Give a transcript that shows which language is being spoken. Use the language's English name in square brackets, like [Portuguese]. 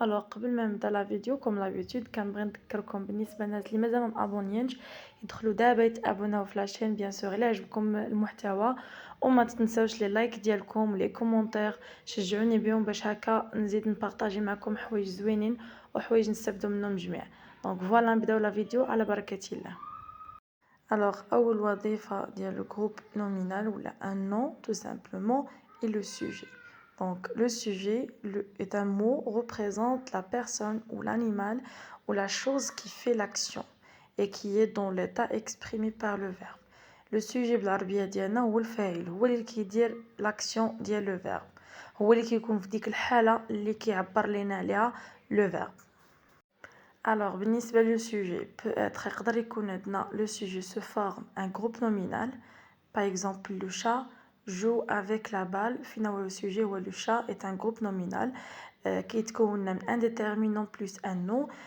[Arabic] الوغ قبل ما نبدا لا فيديو كوم لابيتود كنبغي نذكركم بالنسبه للناس اللي مازال ما مابونيينش يدخلوا دابا يتابوناو في لاشين بيان سور الا عجبكم المحتوى، وما تنساوش لي لايك ديالكم ولي كومونتير شجعوني بهم باش هكا نزيد نبارطاجي معكم حوايج زوينين وحوايج نستافدوا منهم جميع. دونك فوالا نبداو لا فيديو على بركه الله. [French] Alors, [Arabic] أول وظيفة ديال [French] le groupe nominal ou un nom tout simplement est le sujet. Donc, le sujet est un mot représente la personne ou l'animal ou la chose qui fait l'action et qui est dans l'état exprimé par le verbe. [Arabic] Le sujet بالعربية ديالنا هو الفاعل، هو اللي كيدير l'action ديال le verbe، هو اللي كيكون في ديك الحالة اللي كيعبر لينا عليها le verbe. [French] Alors, le sujet peut être le sujet se forme un groupe nominal. Par exemple, le chat joue avec la balle. Finalement, le sujet ou le chat est un groupe nominal qui est un déterminant plus un nom.